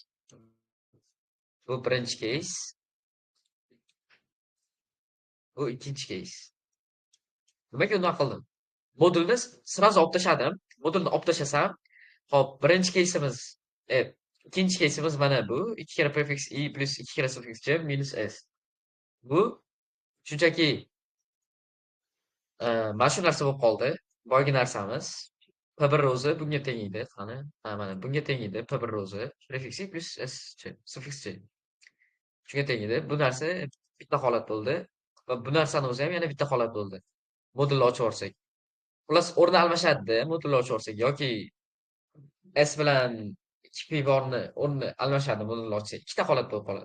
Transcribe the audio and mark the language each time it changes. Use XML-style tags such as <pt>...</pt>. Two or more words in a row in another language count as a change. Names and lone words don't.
<uz>Bu birinchi case. Bu ikkinchi case. Nimaga unday qildim? Modulni sразу olib tashladim. Modulni olib tashlasam, hop, birinchi case'imiz, ikkinchi case'imiz mana bu 2 kara</uz> <en>prefix i plus</en> <uz>2 kara</uz> <en>suffix j minus s.</en> <uz>Bu shunchaki mana shu narsa bo'lib qoldi. Boyagi narsamiz P1 o'zi bunga teng edi. Qani? Mana bunga teng edi. P1 o'zi</uz> <en>prefix i plus s suffix j.</en> <uz>Shunga teng edi. Bu narsa bitta holat bo'ldi va bu narsani o'zi ham yana bitta holat bo'ldi. Modulni ochib olsak. Xullas o'rni almashadi, modulni ochib olsak yoki s bilan 2p borni o'rni almashadi modulni ochsak. Ikkita holat bo'lib qoladi.</uz>